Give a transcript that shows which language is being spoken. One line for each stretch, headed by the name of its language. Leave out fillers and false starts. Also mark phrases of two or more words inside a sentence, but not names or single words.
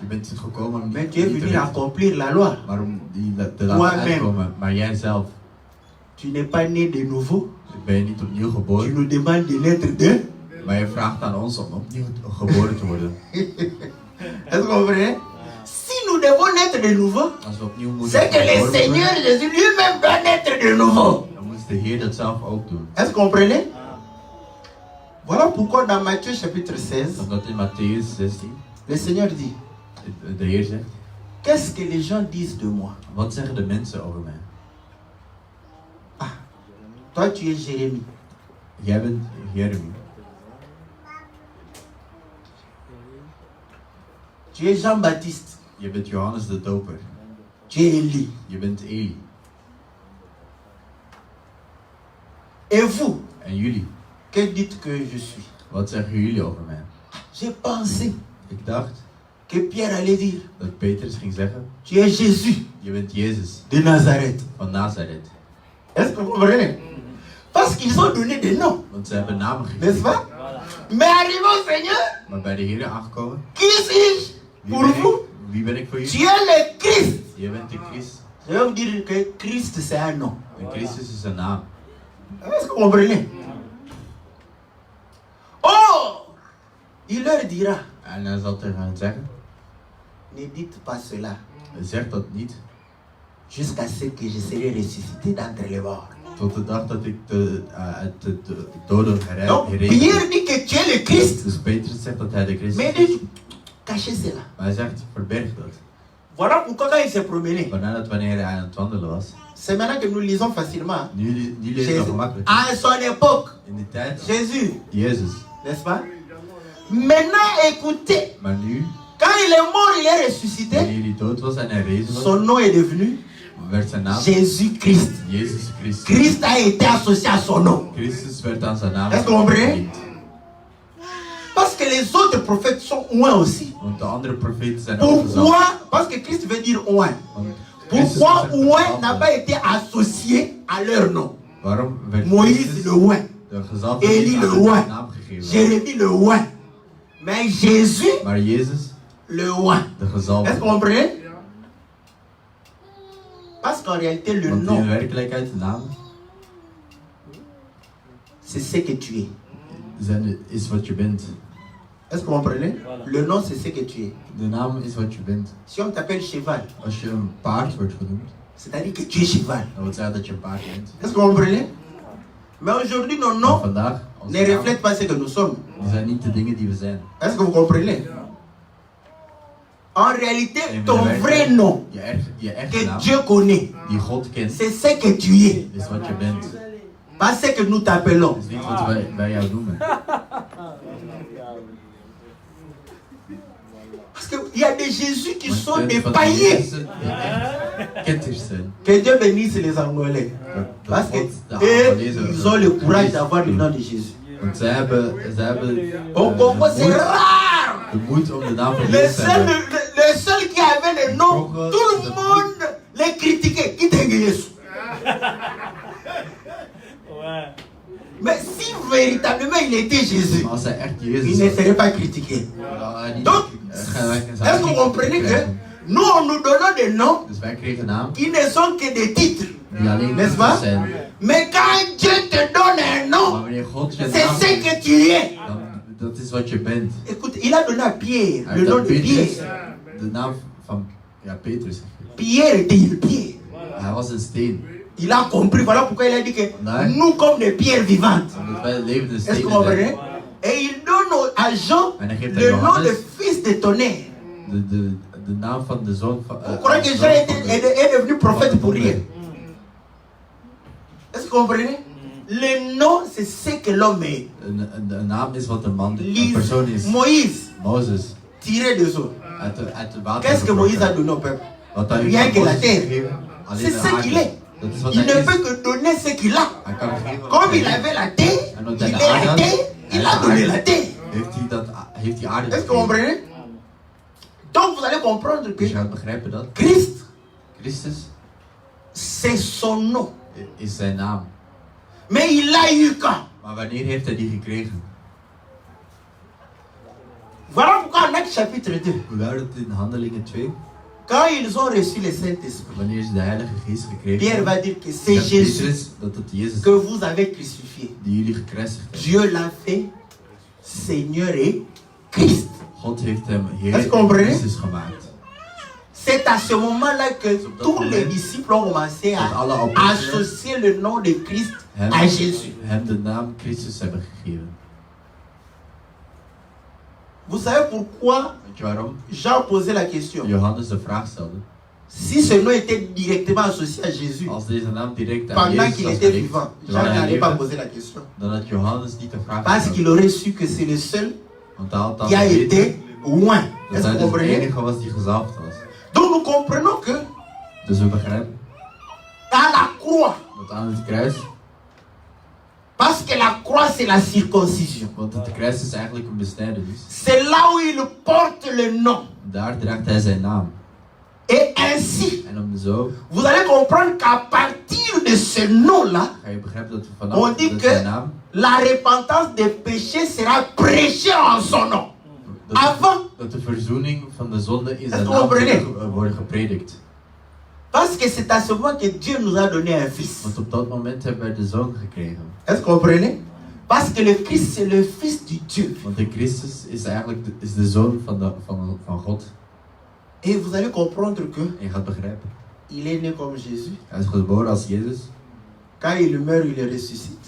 Dutch: Je bent gekomen om
French: mais
Dutch: niet
French: tu es
Dutch: te
French: venu
Dutch: weten,
French: accomplir la loi.
Dutch: maar om die te laten
French: Toi-même.
Dutch: uitkomen. Maar jij zelf,
French: Tu n'es pas né de nouveau.
Dutch: ben je niet opnieuw
French: Tu
Dutch: geboren.
French: nous demandes de naître de.
Dutch: Maar je vraagt aan ons om opnieuw geboren te worden.
French: Est-ce que vous comprenez? Si nous devons naître de nouveau,
Dutch: Als we opnieuw moeten
French: c'est que le
Dutch: geboren
French: Seigneur
Dutch: worden,
French: Jésus lui-même doit naître de nouveau.
Dutch: dan moet de Heer dat zelf ook doen.
French: Est-ce que vous comprenez? Voilà pourquoi dans Matthieu chapitre 16,
Dutch: Omdat in Matthäus 16,
French: le Seigneur dit,
Dutch: de Heer zegt,
French: qu'est-ce que les gens disent de moi?
Dutch: wat zeggen de mensen over mij?
French: Ah, toi tu es Jérémie.
Dutch: Jij bent Jeremie.
French: Tu es Jean-Baptiste.
Dutch: Je bent Johannes de Doper.
French: Tu es Élie.
Dutch: Je bent Eli.
French: Et vous,
Dutch: En jullie,
French: que dites que je suis?
Dutch: wat zeggen jullie over mij?
French: J'ai pensé
Dutch: Ik dacht
French: que Pierre allait dire,
Dutch: dat Petrus ging zeggen,
French: tu es Jésus
Dutch: je bent Jezus
French: de Nazareth.
Dutch: van Nazareth.
French: Est-ce que vous comprenez? Parce qu'ils ont donné des noms,
Dutch: Want ze hebben namen
French: n'est-ce
Dutch: gegeven.
French: pas? Mais arrivé au Seigneur,
Dutch: Maar bij de Heer aangekomen,
French: qui suis-je pour vous?
Dutch: wie ben ik voor
French: Tu
Dutch: jullie?
French: es le Christ.
Dutch: Je bent de Christ.
French: Je vais vous dire que Christ c'est un nom.
Dutch: En Christus is een naam.
French: Est-ce que vous comprenez? Oh, il leur dira,
Dutch: En hij zal tegen hen zeggen,
French: ne dites pas cela
Dutch: zeg dat niet,
French: jusqu'à ce que je serai ressuscité d'entre les morts.
Dutch: tot de dag dat ik uit de doden
French: Donc
Dutch: herrezen.
French: Pierre dit que tu es le Christ.
Dutch: Dus Petrus zegt dat hij de Christus
French: Mais
Dutch: is.
French: dit, cachez cela.
Dutch: Maar hij zegt, verberg dat.
French: Voilà pourquoi quand il s'est promené,
Dutch: Wanneer hij aan het wandelen was.
French: c'est maintenant que nous lisons facilement.
Dutch: Nu lezen we
French: Jésus.
Dutch: gemakkelijk.
French: À son époque,
Dutch: In die tijd,
French: Jésus,
Dutch: Jezus.
French: n'est-ce pas? Maintenant, écoutez,
Dutch: Maar nu,
French: quand il est mort, il est ressuscité.
Dutch: wanneer hij dood was en hij rezen was,
French: Son nom est devenu
Dutch: werd zijn naam
French: Jésus-Christ.
Dutch: Jezus Christus.
French: Christ a été associé à son nom.
Dutch: Christus werd aan zijn naam
French: Est-ce que vous comprenez?
Dutch: verdiend.
French: Parce que les les autres prophètes sont oints aussi. Want de andere profeten zijn ook gezalfd. Pourquoi? Parce que Christ veut dire oint. Pourquoi oint n'a pas été associé à leur nom?
Dutch: Waarom werd
French: Moïse le oint,
Dutch: de gezalfde
French: Élie
Dutch: niet
French: le
Dutch: aan
French: oint,
Dutch: de naam gegeven?
French: Jérémie le oint. Mais Jésus
Dutch: Maar Jezus,
French: le oint.
Dutch: de
French: Est-ce que
Dutch: gezalfde.
French: vous comprenez? Parce qu'en réalité, le
Dutch: Want in
French: nom,
Dutch: werkelijkheid, de naam
French: c'est ce que tu es.
Dutch: is wat je bent.
French: Est-ce que vous comprenez? Le nom, c'est ce que tu es.
Dutch: De naam is wat je bent.
French: Si on t'appelle cheval,
Dutch: Als je een paard wordt genoemd,
French: c'est-à-dire que tu es cheval.
Dutch: dan wil zeggen dat je een paard bent.
French: Est-ce que vous comprenez? Mais aujourd'hui, nos
Dutch: Maar
French: noms
Dutch: vandaag, onze
French: ne
Dutch: naam,
French: reflètent pas ce que nous sommes.
Dutch: die zijn niet de dingen die we zijn.
French: Est-ce que vous comprenez? En réalité,
Dutch: Nee,
French: ton
Dutch: maar de
French: vrai nom
Dutch: Je echte
French: que
Dutch: naam,
French: Dieu connaît,
Dutch: die God kent,
French: c'est ce que tu es.
Dutch: is wat je bent.
French: Pas ce que nous t'appelons.
Dutch: Dat is niet wat wij jou noemen.
French: Parce qu'il y a des Jésus qui
Dutch: Want
French: sont
Dutch: je
French: des
Dutch: bent van de
French: païens.
Dutch: Jezusen die echt ketters zijn.
French: Que Dieu bénisse les Angolais.
Dutch: Dat
French: Parce
Dutch: God de
French: qu'eux,
Dutch: Angolezen
French: ils ont le courage d'avoir le nom de Jésus.
Dutch: Want zij hebben
French: Au Congo, c'est rare.
Dutch: de moed om de naam van
French: Le
Dutch: Jezus te
French: seul,
Dutch: hebben.
French: le seul qui avait le nom, tout le monde les critiquait. Qui t'est Jésus? Mais si véritablement il était Jésus,
Dutch: Maar als hij echt
French: il
Dutch: Jezus
French: ne
Dutch: was,
French: serait pas critiqué.
Dutch: dan had hij niet
French: Donc,
Dutch: zou
French: est-ce que vous comprenez que nous, on nous donne des noms
Dutch: Dus wij kregen een naam
French: qui ne sont que des titres.
Dutch: die alleen
French: N'est-ce pas?
Dutch: titels zijn.
French: Mais quand Dieu te donne un
Dutch: Maar
French: nom,
Dutch: wanneer God je
French: c'est
Dutch: naam
French: ce
Dutch: geeft,
French: que tu es.
Dutch: dan dat is wat je bent.
French: Écoute, il a donné à Pierre
Dutch: Hij
French: le
Dutch: heeft
French: nom
Dutch: aan
French: de
Dutch: Petrus
French: Pierre.
Dutch: de naam van Petrus gegeven.
French: Pierre était une pierre.
Dutch: Hij was een steen.
French: Il a compris, voilà pourquoi il a dit que Ouais. nous comme des pierres vivantes.
Dutch: Omdat wij levende
French: Est-ce que
Dutch: stenen
French: vous comprenez?
Dutch: zijn.
French: Et il donne à Jean
Dutch: En hij geeft aan
French: le nom
Dutch: Johannes
French: de fils de tonnerre.
Dutch: de naam van de zoon van...
French: Vous croyez que Jean est devenu prophète pour rien? Est-ce que vous comprenez? Le nom, c'est ce que l'homme est.
Dutch: Een naam is wat een man, een
French: Lise,
Dutch: persoon is.
French: Moïse,
Dutch: Mozes.
French: tiré des eaux.
Dutch: Uit de water.
French: Qu'est-ce que Moïse a donné au peuple?
Dutch: Wat hij
French: Rien
Dutch: heeft
French: que
Dutch: aan
French: la
Dutch: Mozes
French: terre.
Dutch: gegeven, alleen
French: C'est
Dutch: de
French: ce qu'il
Dutch: aarde.
French: est.
Dutch: Dat is wat
French: Il ne
Dutch: hij is.
French: peut que donner ce qu'il a.
Dutch: Hij kan geven wat
French: Comme
Dutch: hij
French: il
Dutch: heeft.
French: avait la terre,
Dutch: En omdat
French: il
Dutch: hij
French: est
Dutch: de aarde
French: la
Dutch: had,
French: terre, il a donné la terre.
Dutch: heeft hij aarde
French: Est-ce que vous
Dutch: gegeven.
French: comprenez? Donc vous allez comprendre que
Dutch: Dus je gaat begrijpen dat
French: Christ,
Dutch: Christus
French: c'est son nom.
Dutch: is zijn naam.
French: Mais il l'a eu quand?
Dutch: Maar wanneer heeft hij die gekregen?
French: Voilà pourquoi en Actes chapitre 2,
Dutch: Hoe luidt het in Handelingen 2?
French: quand ils ont reçu le Saint-Esprit,
Dutch: Wanneer ze de Heilige Geest gekregen
French: Pierre
Dutch: hebben,
French: va dire que c'est
Dutch: zegt
French: Jésus
Dutch: Petrus dat het Jezus
French: que vous avez crucifié.
Dutch: die jullie gekruisigd hebben.
French: Dieu l'a fait Seigneur et Christ.
Dutch: God heeft hem
French: Est-ce
Dutch: Heer
French: que vous comprenez?
Dutch: Christus gemaakt.
French: C'est à ce moment-là que tous les disciples ont commencé à associer le nom de Christ à Jésus.
Dutch: Hem de naam Christus hebben gegeven.
French: Vous savez pourquoi
Dutch: Weet je waarom?
French: Jean posait la question?
Dutch: Johannes de vraag stelde.
French: Si ce nom était directement associé à Jésus,
Dutch: Als deze naam direct aan
French: pendant
Dutch: Jezus
French: qu'il
Dutch: was
French: était
Dutch: gericht,
French: vivant, Jean
Dutch: terwijl hij
French: n'allait pas
Dutch: leefde,
French: poser la question.
Dutch: dan had Johannes niet de vraag
French: Parce
Dutch: gesteld.
French: qu'il aurait su que c'est le seul
Dutch: Want hij had dan
French: qui a
Dutch: geweten
French: été loin.
Dutch: dat
French: Est-ce que
Dutch: hij
French: vous
Dutch: de
French: comprenez?
Dutch: enige was die gezalfd was.
French: Donc nous comprenons que
Dutch: Dus we begrijpen
French: à la croix,
Dutch: dat aan het kruis,
French: parce que la croix c'est la circoncision,
Dutch: want het kruis is eigenlijk een besnijdenis.
French: c'est là où il porte le nom.
Dutch: Daar draagt hij zijn naam.
French: Et ainsi,
Dutch: En om zo
French: vous allez comprendre qu'à partir de ce nom-là,
Dutch: ga je begrijpen dat we
French: on
Dutch: vanaf
French: dit
Dutch: dat
French: que
Dutch: zijn naam,
French: la repentance des péchés sera prêchée en son nom. Avant,
Dutch: dat de verzoening van de zonde in zijn
French: Est-ce que
Dutch: naam
French: vous comprenez?
Dutch: wordt gepredikt.
French: parce que c'est à ce moment que Dieu nous a donné un fils.
Dutch: Want op dat moment hebben wij de zoon gekregen.
French: Est-ce que vous comprenez? Parce que le Christ c'est le fils du Dieu.
Dutch: Want de Christus is eigenlijk de zoon van God.
French: Et vous allez comprendre que
Dutch: En je gaat begrijpen.
French: il est né comme Jésus.
Dutch: Hij is geboren als Jezus.
French: Quand il meurt, il ressuscite.